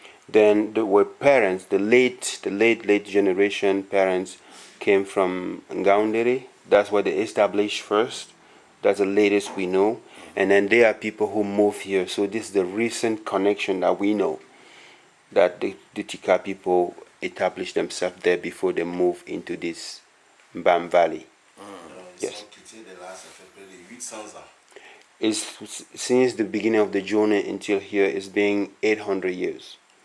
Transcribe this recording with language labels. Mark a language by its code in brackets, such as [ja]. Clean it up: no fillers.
[en] Then were parents, the late generation parents came from Ngaoundere. That's what they established first. That's the latest we know. And then there are people who move here. So this is the recent connection that we know, that the Tika people established themselves there before they move into this Mbam Valley. [fr] Ils [en] Yes. [fr] sont quittés de là, ça fait près de 800 ans. [en] It's, since the beginning of the journey until here, it's been 800 years.